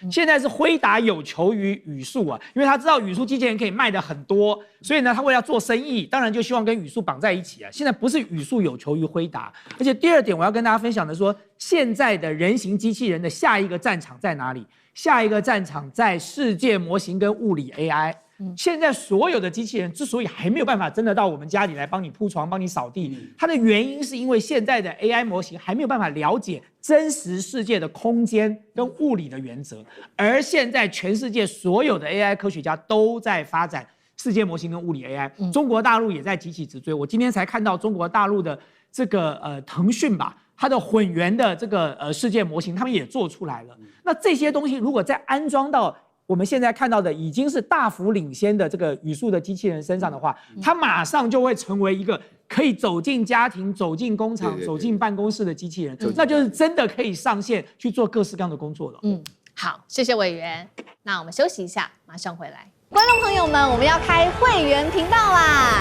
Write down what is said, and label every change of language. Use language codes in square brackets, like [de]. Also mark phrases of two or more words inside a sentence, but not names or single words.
[zh] 現在是輝達有求於宇樹啊，因為他知道宇樹机器人可以賣得很多，所以呢，他為了做生意，當然就希望跟宇树綁在一起啊。現在不是宇樹有求於輝達，而且第二點我要跟大家分享的說，現在的人形機器人的下一個戰場在哪裡？下一個戰場在世界模型跟物理 AI。現在所有的機器人之所以還沒有辦法真的到我們家裡來幫你鋪床、幫你掃地，它的原因是因為現在的 AI 模型還沒有辦法了解真實世界的空間跟物理的原則，而現在全世界所有的 AI 科學家都在發展世界模型跟物理 AI，中國大陸也在急起直追。我今天才看到中國大陸的這個騰訊吧。它的混元的這個世界模型，他們也做出來了。那這些東西如果再安裝到我們現在看到的已經是大幅領先的這個宇樹的機器人身上的話，它馬上就會成為一個可以走進家庭、走進工厂、走進辦公室的機器人，那就是真的可以上線去做各式各樣的工作了。好，謝謝委員。那我們休息一下，馬上回來。觀眾朋友們，我們要開會員頻道啦！